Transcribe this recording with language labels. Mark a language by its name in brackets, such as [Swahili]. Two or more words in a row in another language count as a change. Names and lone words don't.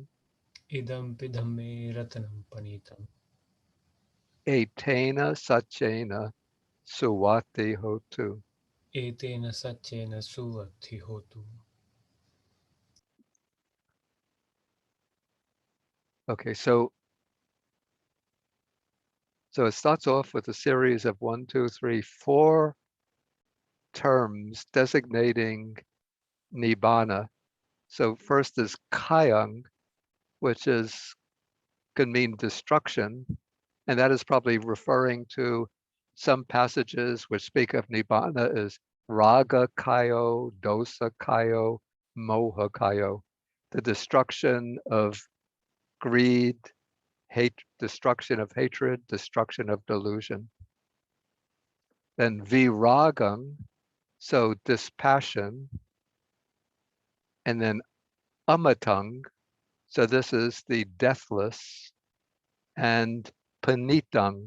[Pali] idam pidhamme ratanam panitam Etena Sachena Suwati Hotu. etena satyena suvati hotu. [English] Okay, so it starts off with a series of 1, 2, 3, 4 terms designating nibbana. So first is kayang, which can mean destruction, and that is probably referring to some passages which speak of nibbana as [Pali] raga kayo, dosa kayo, moha kayo, [English] the destruction of greed, destruction of hatred, destruction of delusion. Then viragam, so dispassion, and then amatang, so this is the deathless, and panitang.